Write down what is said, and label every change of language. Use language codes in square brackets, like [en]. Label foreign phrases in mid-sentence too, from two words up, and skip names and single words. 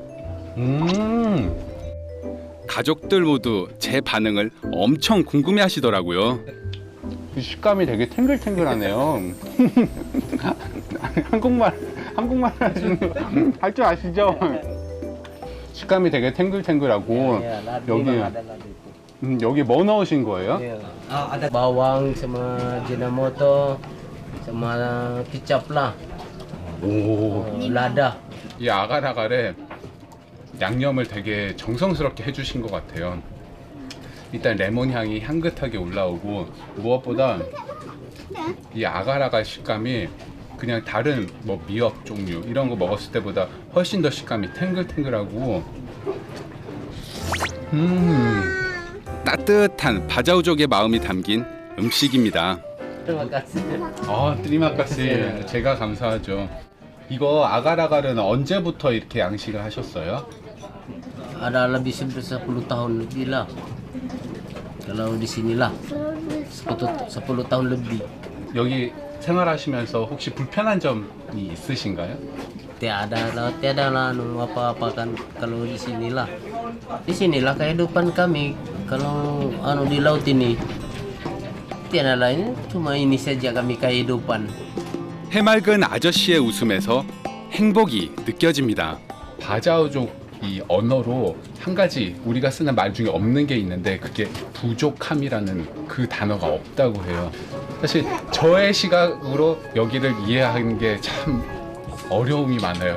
[ko] 가족들 모두 제 반응을 엄청 궁금해 하시더라고요. 식감이 되게 탱글탱글하네요. 한국말 하시는 할 줄 아시죠? 식감이 되게 탱글탱글하고 여기 뭐 넣으신 거예요? [ms] Ada bawang sama jinamoto sama kicap lah. [ko] 오, [ms] Lada. [ko] 이 아가라갈에 양념을 되게 정성스럽게 해주신 것 같아요. 일단 레몬 향이 향긋하게 올라오고 무엇보다 이 아가라갈 식감이 그냥 다른 뭐 미역 종류 이런 거 먹었을 때보다 훨씬 더 식감이 탱글탱글하고 따뜻한 바자우족의 마음이 담긴 음식입니다. [ms] Terima kasih. terima kasih [ko] 제가 감사하죠. 이거 아가라갈은 언제부터 이렇게 양식을 하셨어요? [ms] Ada lebih 10 tahun lebih lah. Kalau di sinilah 10 tahun lebih. [ko] 여기 생활하시면서 혹시 불편한 점이 있으신가요? [ms] Tiada lah apa-apa kan kalau di sinilah. Di sinilah kehidupan kami. Kalau di laut ini tiada lain cuma ini saja kami kehidupan. [ko] 해맑은 아저씨의 웃음에서 행복이 느껴집니다. 바자우족 이 언어로 한 가지 우리가 쓰는 말 중에 없는 게 있는데 그게 부족함이라는 그 단어가 없다고 해요. 사실 저의 시각으로 여기를 이해하는 게 참 어려움이 많아요.